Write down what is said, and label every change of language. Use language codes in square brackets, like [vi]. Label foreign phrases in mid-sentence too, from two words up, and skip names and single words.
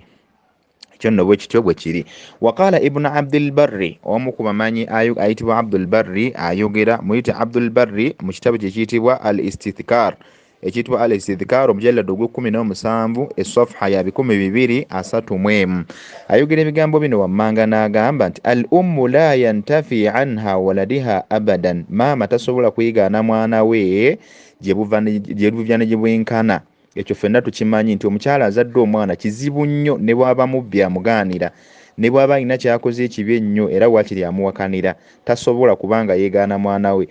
[lg] Ekyo nno bwe kityo bwe kiri. Waqala Ibn Abdul Barri, omu ku bamanyi ayitibwa Abdul Barri, ayogera muyite Abdul Barri mu kitabo kye kiyitibwa Al-Istithkar, ekiyitibwa Al-Istithkar omujalladu ogw'17 esafha ya 231. Ayogera ebigambo bino wammanga n'agamba nti [ar] الأم لا ينتفي عنها ولدها أبدا, [lg] maama tasobola kwegaana mwana we gye buvya ne gye bwenkana. Ekyo ffenna tukimanyi nti omukyala azadde omwana kizibu nnyo ne bw'aba mubbi amugaanira, ne bw'aba alina kyakoze ekibi ennyo era waakiri amuwakanira, tasobola kubanga yeegaana mwana we.